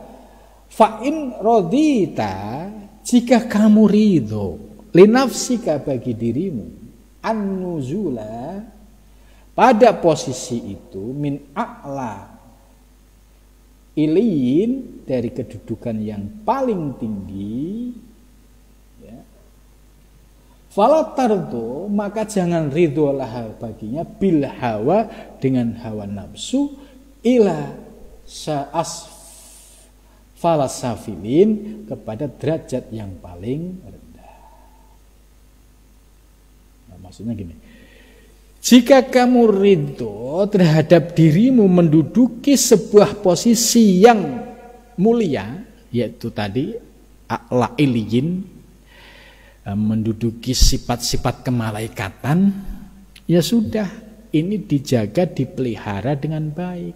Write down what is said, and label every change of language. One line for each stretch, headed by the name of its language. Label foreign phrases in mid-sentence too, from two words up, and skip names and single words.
Arabic: فإن رضيت,
Indonesian: jika kamu ridho linafsika bagi dirimu an-nuzula pada posisi itu
Arabic: من أعلى
Indonesian: iliyin dari kedudukan yang paling tinggi, ya,
Arabic: فلا ترض
Indonesian: maka jangan ridholah baginya
Arabic: بالهوى
Indonesian: dengan hawa nafsu
Arabic: إلى أسفل سافلين
Indonesian: kepada derajat yang paling rendah. Nah, maksudnya gini, jika kamu ridho terhadap dirimu menduduki sebuah posisi yang mulia, yaitu tadi
Arabic: أعلى عليين,
Indonesian: menduduki sifat-sifat kemalaikatan, ya sudah, ini dijaga, dipelihara dengan baik.